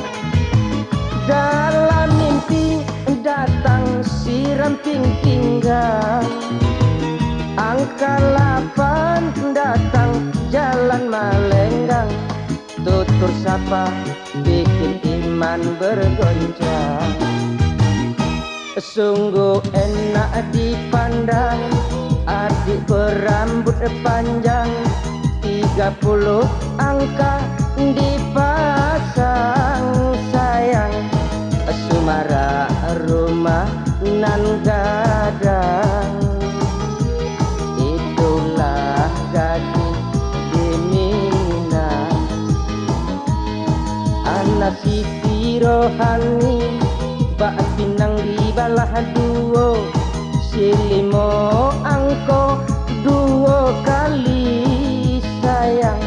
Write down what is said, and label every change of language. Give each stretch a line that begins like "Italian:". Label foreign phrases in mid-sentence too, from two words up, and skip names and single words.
Indonesian: Dalam mimpi datang si ramping pinggang, angka 8 datang jalan malenggang, tutur sapa bikin iman bergoncang. Sungguh enak dipandang adik berambut panjang, 30 angka dipasang sayang.
Minangkabau: Sumara rumah nan gadang, itulah gadis di Minang. Anak Siti Rohani bak pinang di balah duo, si limo angko 2 kali sayang.